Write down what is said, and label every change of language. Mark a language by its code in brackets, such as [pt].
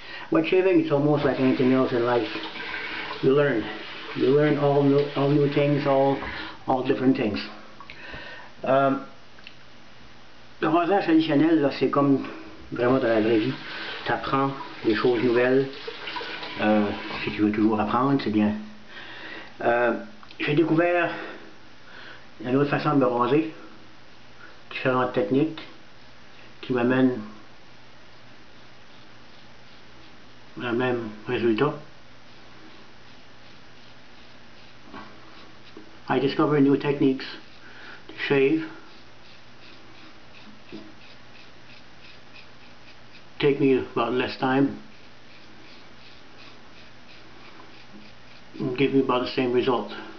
[en] With shaving, it's almost like anything else in life. You learn all new things, all different things. [fr] Le rasage traditionnel, là, c'est comme vraiment dans la vraie vie. Tu apprends des choses nouvelles. Si tu veux toujours apprendre, c'est bien. J'ai découvert une autre façon de me raser, différentes techniques qui m'amènent le même résultat. [en] I discover new techniques to shave. Take me about less time and give me about the same result.